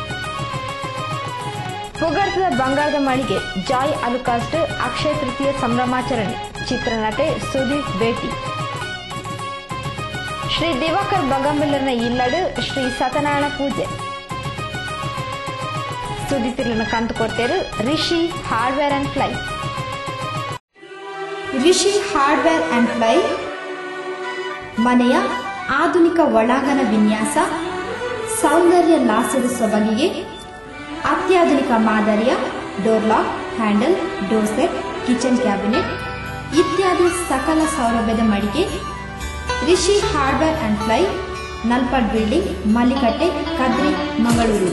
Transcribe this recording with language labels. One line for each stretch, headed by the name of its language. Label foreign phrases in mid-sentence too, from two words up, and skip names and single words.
Tulu: ಪುಗರ್ದ ಬಂಗಾರದ ಮಳಿಗೆ ಜಾಯ್ ಅಲುಕಾಸ್ಟ್ ಅಕ್ಷಯ ತೃತೀಯ ಸಂಭ್ರಮಾಚರಣೆ. ಚಿತ್ರನಟೆ ಸುದೀಪ್ ಭೇಟಿ. ಶ್ರೀ ದಿವಾಕರ್ ಬಗಂಬಿಲ್ಲರ್ನ ಇಲ್ಲಡು ಶ್ರೀ ಸತ್ಯನಾರಾಯಣ ಪೂಜೆ. ಸುದ್ದಿತಿರನ್ನು ಕಂತು ಕೊಡ್ತೇರು ರಿಷಿ ಹಾರ್ಡ್ವೇರ್ ಅಂಡ್ ಫ್ಲೈ.
Kannada: ರಿಷಿ ಹಾರ್ಡ್ವೇರ್ ಅಂಡ್ ಫ್ಲೈ ಮನೆಯ ಆಧುನಿಕ ಒಳಾಂಗಣ ವಿನ್ಯಾಸ, ಸೌಂದರ್ಯ ಲಾಸ್ಯದ ಸೊಬಗಿಗೆ ಅತ್ಯಾಧುನಿಕ ಮಾದರಿಯ
English: door lock,
Kannada: ಹ್ಯಾಂಡಲ್,
English: door set, kitchen cabinet
Kannada: ಇತ್ಯಾದಿ ಸಕಲ ಸೌಲಭ್ಯದ ಮಳಿಗೆ ರಿಷಿ ಹಾರ್ಡ್ವೇರ್ ಅಂಡ್ ಫ್ಲೈ, ನಲ್ಪಾಡ್ ಬಿಲ್ಡಿಂಗ್, ಮಲ್ಲಿಕಟ್ಟೆ, ಕದ್ರಿ, ಮಂಗಳೂರು.